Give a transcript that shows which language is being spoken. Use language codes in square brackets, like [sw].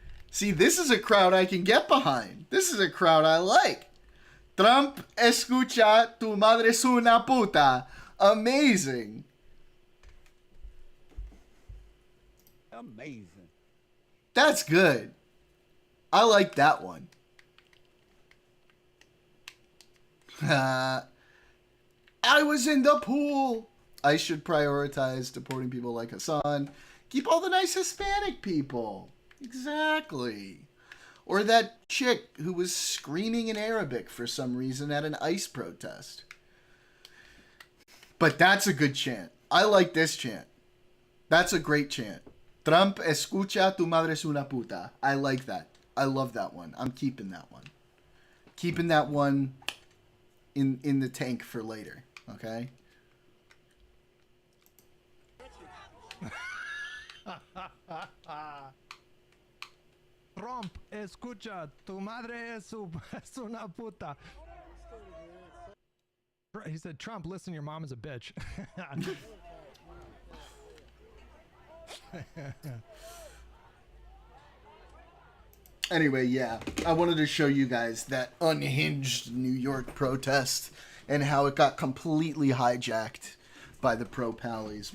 [en] See, this is a crowd I can get behind. This is a crowd I like. [es] Trump escucha, tu madre es una puta. [en] Amazing. Amazing. That's good. I like that one. I was in the pool. I should prioritize deporting people like Hassan. Keep all the nice Hispanic people. Exactly. Or that chick who was screaming in Arabic for some reason at an ICE protest. But that's a good chant. I like this chant. That's a great chant. [es] Trump escucha, tu madre es una puta. [en] I like that. I love that one. I'm keeping that one. Keeping that one in the tank for later. Okay? [es] Trump, escucha, tu madre es una puta. [en] He said, Trump, listen, your mom is a bitch. Anyway, yeah, I wanted to show you guys that unhinged New York protest and how it got completely hijacked by the pro-pallies.